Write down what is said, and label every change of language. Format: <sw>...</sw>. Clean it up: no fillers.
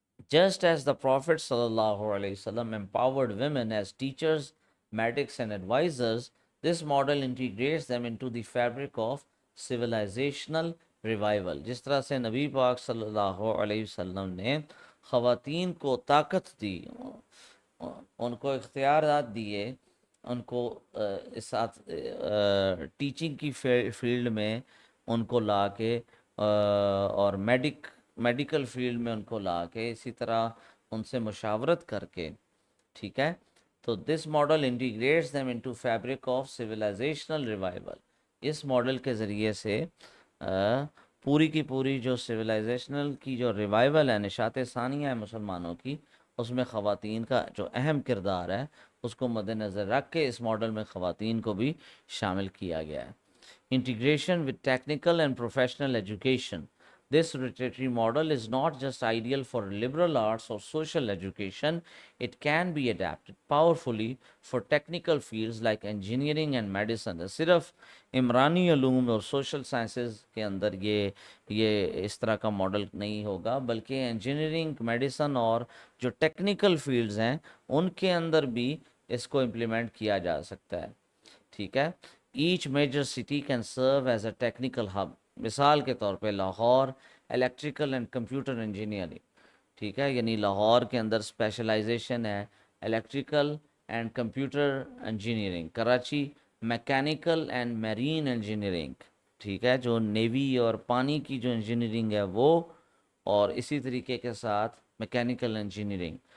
<en>Just as the Prophet ﷺ empowered women as teachers, medics, and advisors, this model integrates them into the fabric of civilizational revival.</en> <ur>جس طرح سے نبی پاک صلی اللہ علیہ وسلم نے خواتین کو طاقت دی، ان کو اختیارات دیے، ان کو اس ساتھ ٹیچنگ کی فیلڈ میں ان کو لا کے اور میڈیکل فیلڈ میں ان کو لا کے، اسی طرح ان سے مشاورت کر کے، ٹھیک ہے، تو</ur> <en>This model integrates them into fabric of civilizational revival.</en> <ur>اس model کے ذریعے سے پوری کی پوری جو سویلائزیشنل کی جو ریوائول ہے، نشاط ثانیہ ہے مسلمانوں کی، اس میں خواتین کا جو اہم کردار ہے اس کو مد نظر رکھ کے اس ماڈل میں خواتین کو بھی شامل کیا گیا ہے.</ur> <en>Integration with technical and professional education. This rotatory model is not just ideal for liberal arts or social education, it can be adapted powerfully for technical fields like engineering and medicine.</en> <ur>صرف عمرانی علوم اور social sciences کے اندر یہ اس طرح کا model نہیں ہوگا، بلکہ انجینئرنگ، میڈیسن اور جو ٹیکنیکل فیلڈز ہیں ان کے اندر بھی اس کو امپلیمنٹ کیا جا سکتا ہے، ٹھیک ہے.</ur> <en>Each major city can serve as a technical hub.</en> <ur>مثال کے طور پہ Lahore electrical and computer engineering, ٹھیک ہے، یعنی لاہور کے اندر اسپیشلائزیشن ہے electrical and computer engineering. Karachi mechanical and marine engineering, ٹھیک ہے، جو نیوی اور پانی کی جو انجینئرنگ ہے وہ، اور اسی طریقے کے ساتھ میکینیکل انجینئرنگ.</ur>